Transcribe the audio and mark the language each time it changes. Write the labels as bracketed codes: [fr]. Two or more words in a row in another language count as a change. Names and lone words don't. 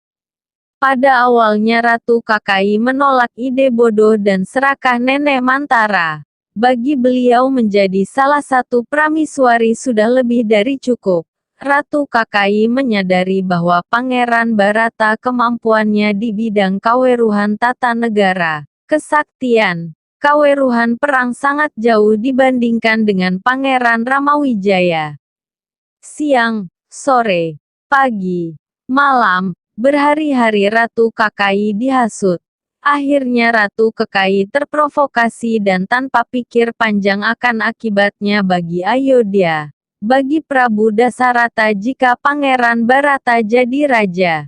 [id] Pada awalnya Ratu Kekayi menolak ide bodoh dan serakah Nenek Mantara. Bagi beliau menjadi salah satu prameswari sudah lebih dari cukup. Ratu Kekayi menyadari bahwa Pangeran Bharata kemampuannya di bidang kaweruhan tata negara, kesaktian, kaweruhan perang sangat jauh dibandingkan dengan Pangeran Ramawijaya. Siang, sore, pagi, malam, berhari-hari Ratu Kekayi dihasut Akhirnya Ratu Kekai terprovokasi dan tanpa pikir panjang akan akibatnya bagi Ayodhya, bagi Prabu Dasarata jika Pangeran Bharata jadi raja.